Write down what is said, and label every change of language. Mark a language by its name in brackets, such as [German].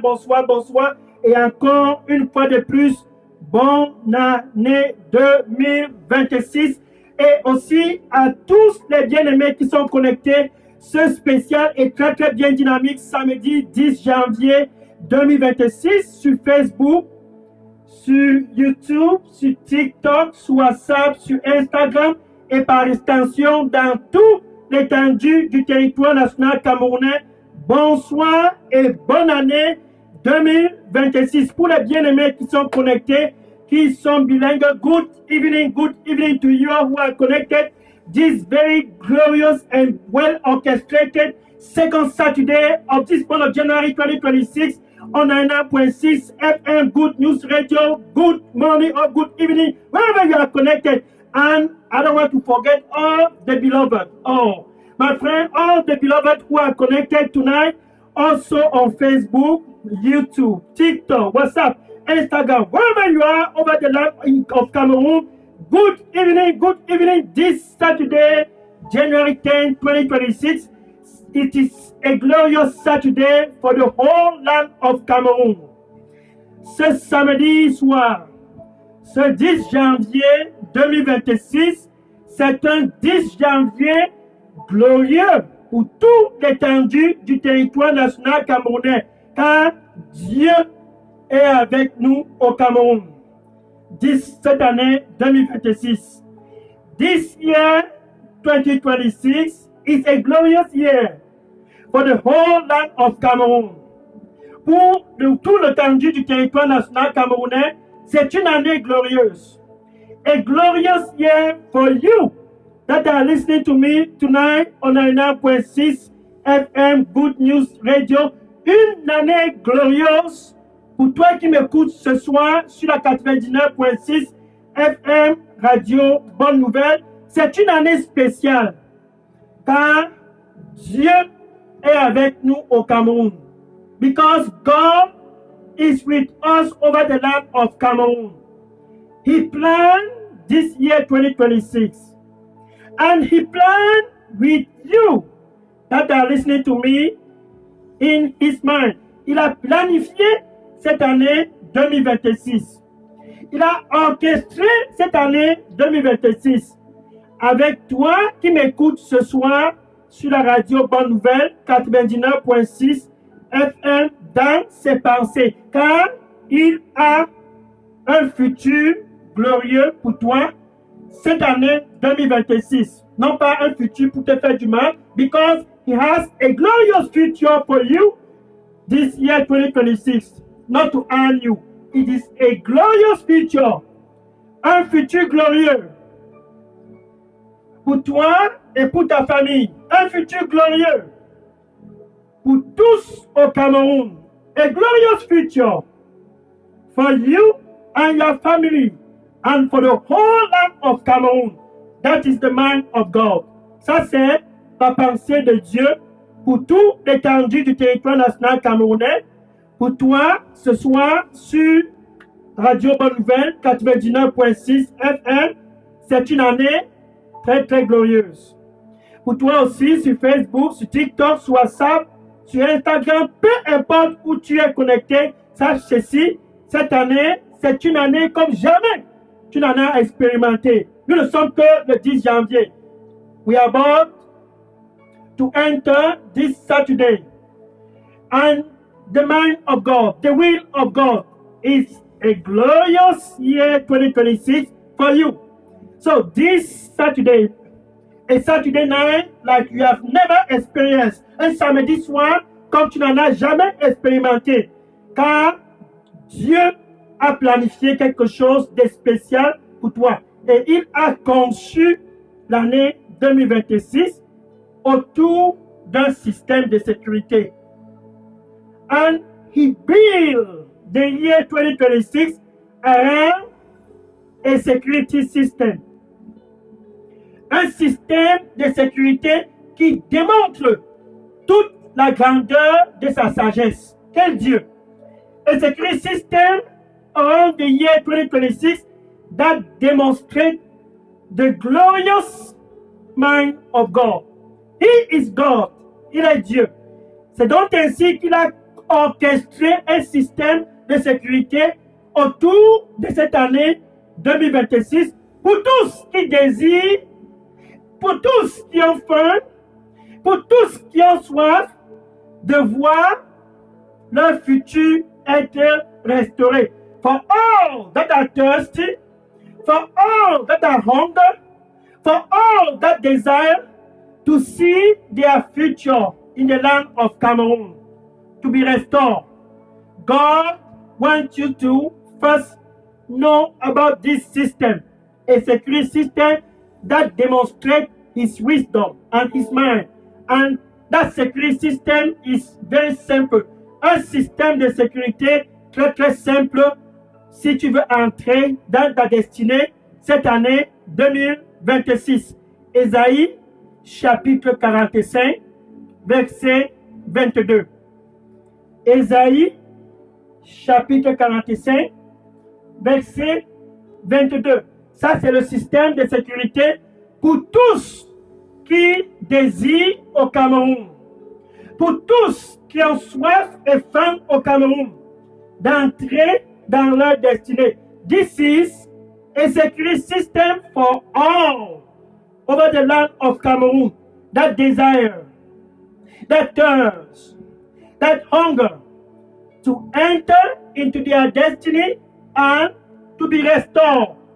[French] Bonsoir, bonsoir et encore une fois de plus, bonne année 2026 et aussi à tous les bien-aimés qui sont connectés ce spécial et très très bien dynamique samedi 10 janvier 2026 sur Facebook, sur YouTube, sur TikTok, sur WhatsApp, sur Instagram et par extension dans toute l'étendue du territoire national camerounais. Bonsoir et bonne année 2026. Pour les bien-aimés qui sont connectés, qui sont bilingues, [English] good evening to you who are connected. This very glorious and well orchestrated second Saturday of this month of January 2026 on 99.6 FM Good News Radio. Good morning or good evening, wherever you are connected. And I don't want to forget all the beloved. Oh, my friend, all the beloved who are connected tonight, also on Facebook, YouTube, TikTok, WhatsApp, Instagram, wherever you are over the land of Cameroon. Good evening. This Saturday, January 10, 2026. It is a glorious Saturday for the whole land of Cameroon. [French] Ce samedi soir, ce 10 janvier 2026, c'est un 10 janvier glorieux pour toute l'étendue du territoire national camerounais, car Dieu est avec nous au Cameroun. Cette année 2026. [English] This year 2026 is a glorious year for the whole land of Cameroon. [French] Pour tout l'étendue du territoire national camerounais, c'est une année glorieuse. [English] A glorious year for you that are listening to me tonight on 99.6 FM Good News Radio. [French] Une année glorieuse pour toi qui m'écoutes ce soir sur la 99.6 FM Radio Bonne Nouvelle. C'est une année spéciale car Dieu est avec nous au Cameroun. [English] Because God is with us over the land of Cameroon. He planned this year 2026 and He planned with you that are listening to me in His mind. [French] Il a planifié cette année 2026. Il a orchestré cette année 2026 avec toi qui m'écoutes ce soir sur la radio Bonne Nouvelle 99.6 FM dans ses pensées, car il a un futur glorieux pour toi cette année 2026. Non pas un futur pour te faire du mal, [English] because He has a glorious future for you this year 2026. Not to harm you. It is a glorious future. [French] Un futur glorieux pour toi et pour ta famille. Un futur glorieux pour tous au Cameroun. [English] A glorious future for you and your family and for the whole land of Cameroon. That is the mind of God. [French] Ça, c'est la pensée de Dieu pour tout l'étendue du territoire national camerounais. Pour toi, ce soir, sur Radio Bonne Nouvelle 99.6 FM, c'est une année très très glorieuse. Pour toi aussi, sur Facebook, sur TikTok, sur WhatsApp, sur Instagram, peu importe où tu es connecté, sache ceci, cette année, c'est une année comme jamais tu n'en as expérimenté. Nous ne sommes que le 10 janvier. [English] We are about to enter this Saturday. And the mind of God, the will of God is a glorious year 2026 for you. So this Saturday, a Saturday night like you have never experienced, [French] un samedi soir comme tu n'en as jamais expérimenté, car Dieu a planifié quelque chose de spécial pour toi et il a conçu l'année 2026 autour d'un système de sécurité. [English] And He built the year 2026 around a security system. [French] Un système de sécurité qui démontre toute la grandeur de sa sagesse. Quel Dieu! [English] a security system around the year 2026 that demonstrates the glorious mind of God. He is God. [French] Il est Dieu. C'est donc ainsi qu'il a orchestré un système de sécurité autour de cette année 2026 pour tous qui désirent, pour tous qui ont faim, pour tous qui ont soif de voir leur futur être restauré. [English] For all that are thirsty, for all that are hunger, for all that desire to see their future in the land of Cameroon to be restored. God wants you to first know about this system, a security system that demonstrates his wisdom and his mind. And that security system is very simple. [French] Un système de sécurité très très simple si tu veux entrer dans ta destinée cette année 2026. Ésaïe chapitre 45, verset 22. Ésaïe chapitre 45, verset 22. Ça, c'est le système de sécurité pour tous qui désirent au Cameroun. Pour tous qui ont soif et faim au Cameroun d'entrer dans leur destinée. [English] This is a security system for all over the land of Cameroon that desire, that thirst, that hunger to enter into their destiny and to be restored.